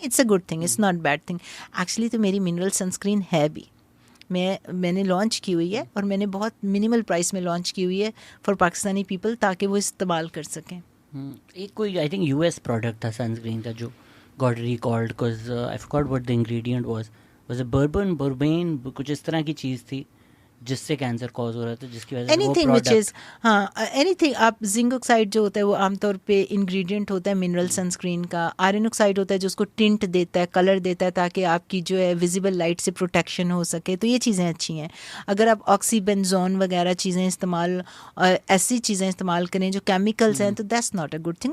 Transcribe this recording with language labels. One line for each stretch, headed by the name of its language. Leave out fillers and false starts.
English: It's a good thing, it's not bad thing.
Urdu: Actually تو میری mineral سن screen ہے بھی, میں نے لانچ کی ہوئی ہے, اور میں نے بہت منیمل پرائس میں لانچ کی ہوئی ہے
English: for Pakistani people
Urdu: تاکہ وہ استعمال کر سکیں. ایک کوئی
English: I think
Urdu: US پروڈکٹ تھا سن اسکرین کا جو
English: got recalled because I forgot what the ingredient was it bourbon
Urdu: کچھ اس طرح کی چیز تھی جس سے کینسر کاز ہو رہا تھا, جس کی وجہ سے
English: Anything which is anything.
Urdu: آپ زنک آکسائڈ جو ہوتا ہے وہ عام طور پہ انگریڈینٹ ہوتا ہے منرل سن اسکرین کا. آئرن آکسائڈ ہوتا ہے جو اس کو ٹنٹ دیتا ہے, کلر دیتا ہے تاکہ آپ کی جو ہے ویزیبل لائٹ سے پروٹیکشن ہو سکے. تو یہ چیزیں اچھی ہیں. اگر آپ آکسی بینزون وغیرہ چیزیں استعمال, ایسی چیزیں استعمال کریں جو کیمیکلز ہیں, تو
English: That's not a good thing.